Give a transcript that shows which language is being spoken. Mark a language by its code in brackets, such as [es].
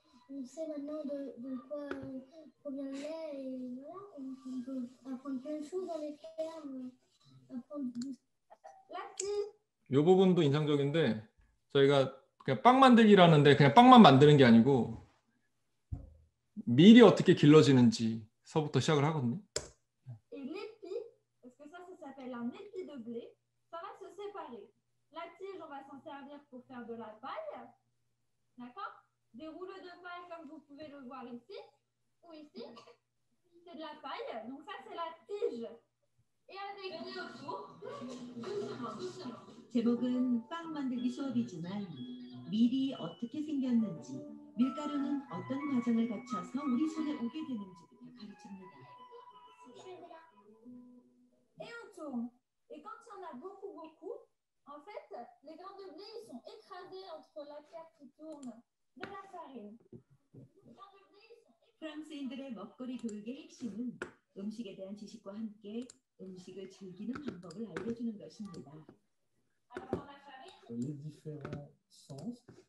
[fr] On sait maintenant de quoi provient le lait et voilà, on peut apprendre plein de choses dans les fermes, apprendre la tige. [ko] 이 부분도 인상적인데 저희가 그냥 빵 만들기라는데 그냥 빵만 만드는 게 아니고 밀이 어떻게 길러지는지서부터 시작을 하거든요. [fr] Et l'épi, parce que ça s'appelle un épi de blé, ça va se séparer. La tige, on va s'en servir pour faire de la paille, d'accord? Des rouleaux de paille comme vous pouvez le voir ici ou ici, c'est de la paille, donc ça c'est la tige. Et avec autour, [ko] 제목은 빵 만들기 수업이지만 밀이 어떻게 생겼는지, 밀가루는 어떤 과정을 거쳐서 우리 손에 오게 되는지부터 가르칩니다. [fr] et on tourne. Et quand il y en a beaucoup, en fait, les grains de blé ils sont écrasés entre la terre qui tourne de la farine. [ko] 프랑스인들의 먹거리 교육의 핵심은 음식에 대한 지식과 함께 음식을 즐기는 방법을 알려주는 것입니다. [fr] Les différents sens.